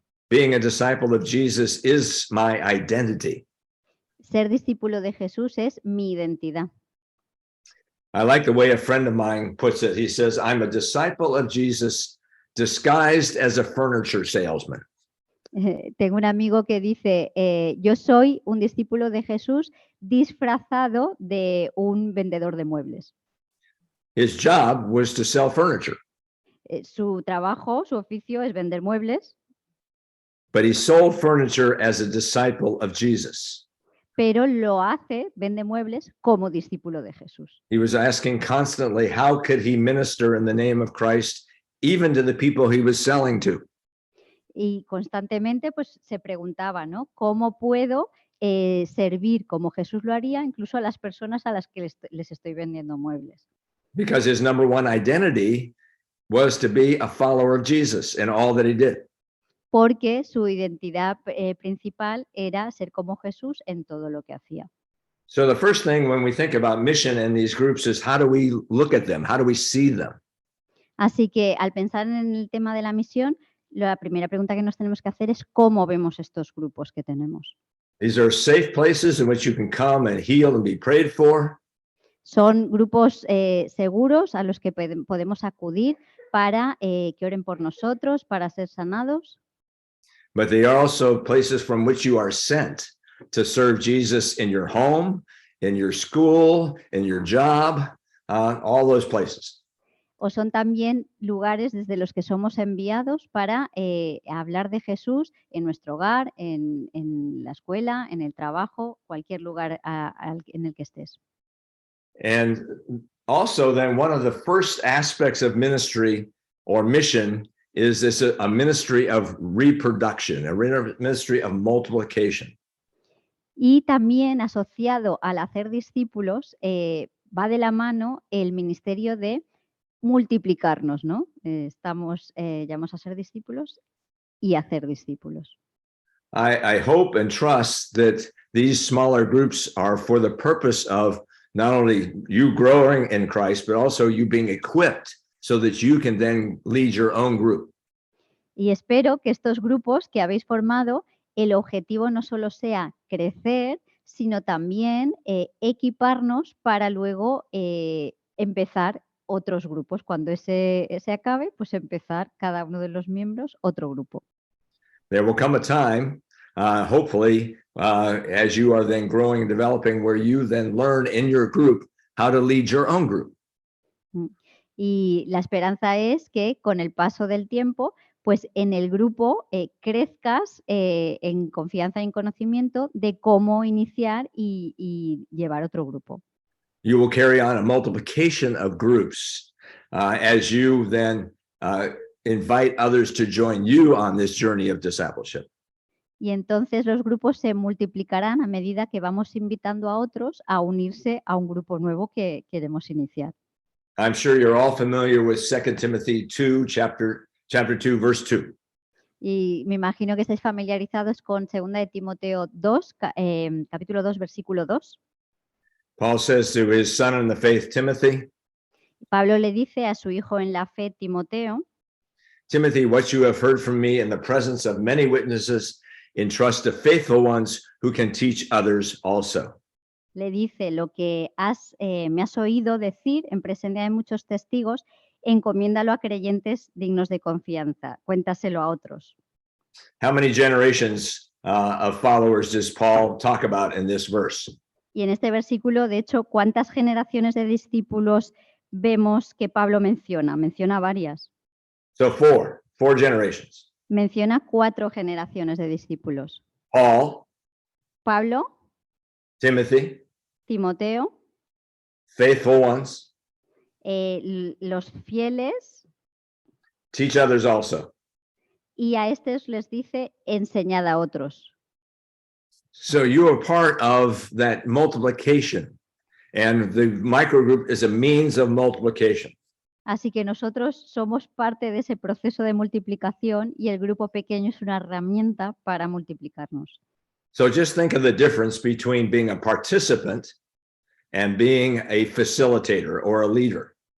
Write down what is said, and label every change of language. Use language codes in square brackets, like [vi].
[en] Being a disciple of Jesus is my identity. [es] Ser discípulo de Jesús es mi identidad. [en] I like the way a friend of mine puts it. He says, I'm a disciple of Jesus disguised as a furniture salesman. [es] Tengo un amigo que dice, yo soy un discípulo de Jesús disfrazado de un vendedor de muebles. [en] His job was to sell furniture, [es] Su trabajo, su oficio es vender muebles, [en] but he sold furniture as a disciple of Jesus. [es] pero lo hace, vende muebles como discípulo de Jesús. [en] He was asking constantly, how could he minister in the name of Christ, even to the people he was selling to? [es] Y constantemente pues, se preguntaba, ¿no? ¿Cómo puedo servir como Jesús lo haría, incluso a las personas a las que les estoy vendiendo muebles? [en] Because his number one identity was to be a follower of Jesus in all that he did. [es] Porque su identidad principal era ser como Jesús en todo lo que hacía. [en] So the first thing when we think about mission in these groups is how do we look at them? How do we see them? [es] Así que al pensar en el tema de la misión, la primera pregunta que nos tenemos que hacer es cómo vemos estos grupos que tenemos. [en] These are safe places in which you can come and heal and be prayed for. [es] Son grupos seguros a los que podemos acudir para que oren por nosotros, para ser sanados. [en] But they are also places from which you are sent to serve Jesus in your home, in your school, in your job, all those places. [es] O son también lugares desde los que somos enviados para hablar de Jesús en nuestro hogar, en la escuela, en el trabajo, cualquier lugar en el que estés. [en] And also then one of the first aspects of ministry or mission is this a ministry of reproduction, a ministry of multiplication. [es] Y también asociado al hacer discípulos va de la mano el ministerio de multiplicarnos, ¿no? Estamos llamados a ser discípulos y hacer discípulos. [en] I hope and trust that these smaller groups are for the purpose of not only you growing in Christ, but also you being equipped so that you can then lead your own group. [es] Y espero que estos grupos que habéis formado, el objetivo no solo sea crecer, sino también equiparnos para luego empezar otros grupos. Cuando ese acabe, pues empezar cada uno de los miembros otro grupo. [en] There will come a time, hopefully, as you are then growing and developing, where you then learn in your group how to lead your own group. [es] Y la esperanza es que con el paso del tiempo, pues en el grupo crezcas en confianza y en conocimiento de cómo iniciar y llevar otro grupo. [en] You will carry on a multiplication of groups as you then invite others to join you on this journey of discipleship. [es] Y entonces los grupos se multiplicarán a medida que vamos invitando a otros a unirse a un grupo nuevo que queremos iniciar. [en] I'm sure you're all familiar with 2 Timothy 2, chapter 2, verse 2. [es] Y me imagino que estáis familiarizados con 2 de Timoteo 2, capítulo 2, versículo 2. [en] Paul says to his son in the faith, Timothy, [es] Pablo le dice a su hijo en la fe, Timoteo, [en] Timothy, what you have heard from me in the presence of many witnesses, entrust to faithful ones who can teach others also. [es] le dice: lo que me has oído decir en presencia de muchos testigos, encomiéndalo a creyentes dignos de confianza, cuéntaselo a otros. [en] How many generations of followers does Paul talk about in this verse? [es] Y en este versículo, de hecho, ¿cuántas generaciones de discípulos vemos que Pablo menciona? Menciona varias. [en] So four generations. [es] Menciona 4 generaciones de discípulos. [en] Paul, [es] Pablo, [en] Timothy, [es] Timoteo, [en] faithful ones, [es] los fieles, [en] teach others also. [es] y a estos les dice: enseñad a otros. [en] So you are part of that multiplication, and the microgroup is a means of multiplication. [es] Así que nosotros somos parte de ese proceso de multiplicación y el grupo pequeño es una herramienta para multiplicarnos. [en] So just think of the difference between being a participant and being a facilitator or a leader.